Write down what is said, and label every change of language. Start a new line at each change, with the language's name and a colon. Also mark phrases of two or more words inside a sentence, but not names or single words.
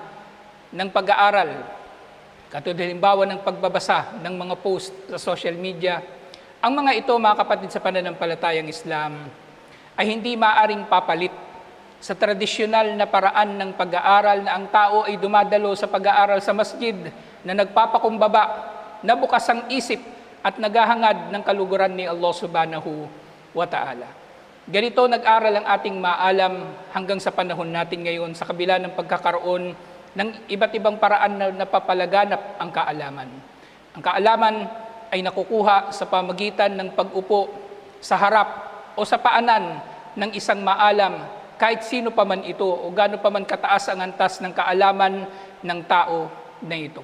Filipino: ng pag-aaral, katulad halimbawa ng pagbabasa ng mga post sa
English: social media,
Filipino: ang mga ito, mga kapatid sa pananampalatayang Islam, ay hindi maaring papalit sa tradisyonal na paraan ng pag-aaral na ang tao ay dumadalo sa pag-aaral sa masjid na nagpapakumbaba, na bukas ang isip at naghahangad ng kaluguran ni Allah
Arabic: سبحانه وتعالى.
Filipino: Ganito nag-aral ang ating maalam hanggang sa panahon natin ngayon sa kabila ng pagkakaroon ng iba't ibang paraan na napapalaganap ang kaalaman. Ang kaalaman ay nakukuha sa pamagitan ng pag-upo sa harap o sa paanan ng isang maalam, kahit sino pa man ito o gaano pa man kataas ang antas ng kaalaman ng tao na ito.